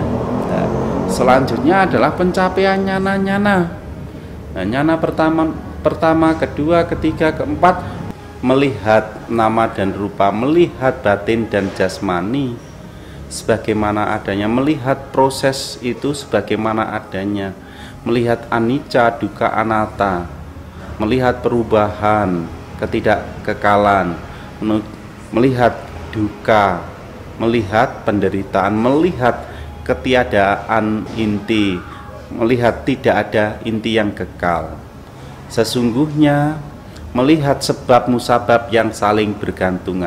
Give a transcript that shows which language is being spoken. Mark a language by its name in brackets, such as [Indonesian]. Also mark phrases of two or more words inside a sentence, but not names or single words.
[Indonesian] Nah, selanjutnya adalah pencapaian nyana-nyana. Nah, nyana pertama, kedua, ketiga, keempat, melihat nama dan rupa, melihat batin dan jasmani sebagaimana adanya, melihat proses itu sebagaimana adanya, melihat [Pali] anicca, dukkha, anatta, [Indonesian] melihat perubahan, ketidakkekalan, melihat duka, melihat penderitaan, melihat ketiadaan inti, melihat tidak ada inti yang kekal. Sesungguhnya melihat sebab musabab yang saling bergantungan.